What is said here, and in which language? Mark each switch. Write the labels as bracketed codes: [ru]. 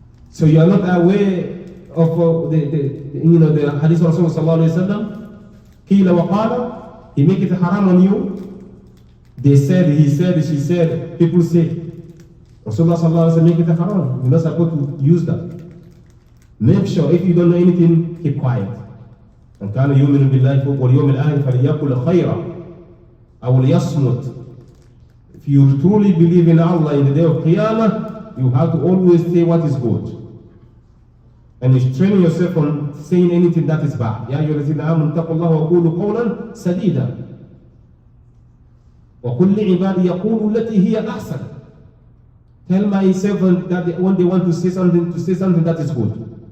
[en] So you are not aware of the Hadith of Rasulullah sallallahu alaihi wasallam? [ar] Qila wa qala. [en] He make it haram on you. They said, he said, she said, people say. Rasulullah sallallahu alaihi wasallam make it a haram. You're not supposed to use that. Make sure if you don't know anything, keep quiet. And [ar] كان يؤمن بالله واليوم الآخر فليقل خيرا أو ليصمت. [en] If you truly believe in Allah in the day of Qiyamah, you have to always say what is good. And you train yourself on saying anything that is bad. [ar] يا أيها الذين آمنوا اتقوا الله وقولوا قولا سديدا وقل لعبادي يقولوا التي هي أحسن. [en] Tell my servant that when they want to say something that is good.